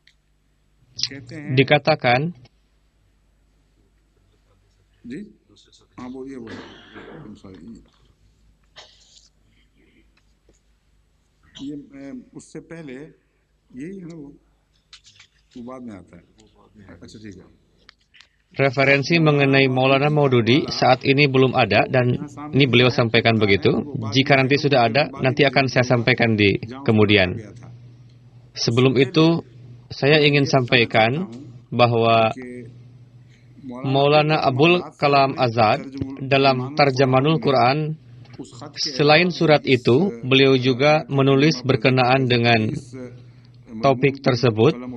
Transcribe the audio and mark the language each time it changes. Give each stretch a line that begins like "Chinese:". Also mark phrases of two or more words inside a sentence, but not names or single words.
Indonesian: Dikatakan,
Hindi: हाँ बोलिए बोलिए सॉरी ये उससे पहले यही है ना वो बाद में आता है अच्छा ठीक है
Indonesian: Referensi mengenai Maulana Maududi saat ini belum ada dan ini beliau sampaikan begitu. Jika nanti sudah ada, nanti akan saya sampaikan di kemudian. Sebelum itu, saya ingin sampaikan bahwa Maulana Abul Kalam Azad dalam Tarjamanul Quran, selain surat itu, beliau juga menulis berkenaan dengan topik tersebut.